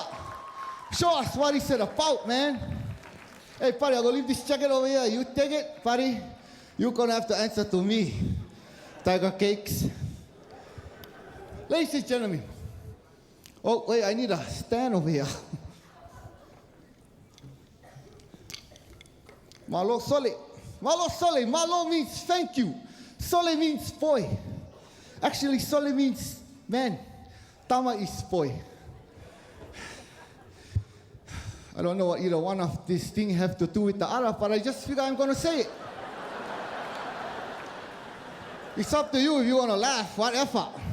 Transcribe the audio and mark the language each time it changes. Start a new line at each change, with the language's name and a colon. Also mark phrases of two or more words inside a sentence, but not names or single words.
English: Show us what is it about, man. Hey, buddy, I'm gonna leave this jacket over here. You take it, buddy. You're gonna have to answer to me. Tiger cakes. Ladies and gentlemen. Oh, wait, I need a stand over here.
Samoan: Malo sole. Malo sole.
English: Malo means thank you. Sole means boy. Actually, sole means man. Tama is boy. I don't know what either one of these things have to do with the other, but I just figure I'm going to say it. It's up to you if you want to laugh, whatever.